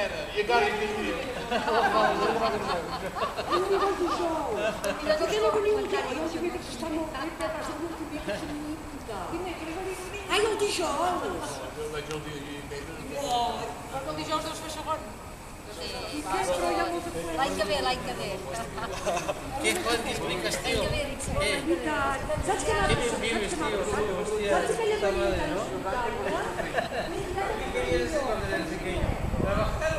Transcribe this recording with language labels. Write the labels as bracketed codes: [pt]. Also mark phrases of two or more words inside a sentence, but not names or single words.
[it] Perché non venivo già? Non si vede che stanno facendo un video significa. [ca] Io dijous. El dijous deus fer segon. I què? Però hi ha molta cosa. L'any que ve, l'any que ve. Què expliques, tio? Saps què m'ha passat? Saps aquella manera de